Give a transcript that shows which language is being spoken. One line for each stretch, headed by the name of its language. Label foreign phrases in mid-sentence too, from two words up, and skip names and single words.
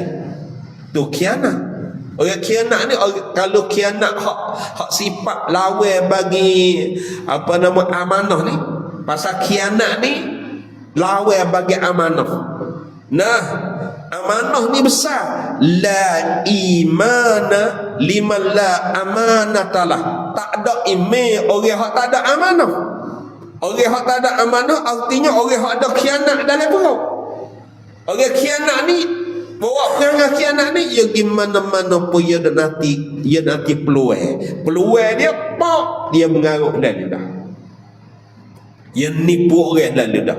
Malay: Tu khianat. Orang khianat ni, kalau khianat hak sifat lawan bagi amanah ni. Pasal khianat ni lawan bagi amanah. Nah, Amanah ni besar.
Arabic: لا إيمان لمن لا أمانة له.
Malay: Tak ada iman orang hak tak ada amanah. Orang hak tak ada amanah artinya orang hak ada khianat dalam perut. Orang khianat ni, bawa perangai khianat ni, ya gimana-mana pun dia nanti peluang. Peluang dia pak, dia mengarut dan lidah. Dia nipu orang dan lidah.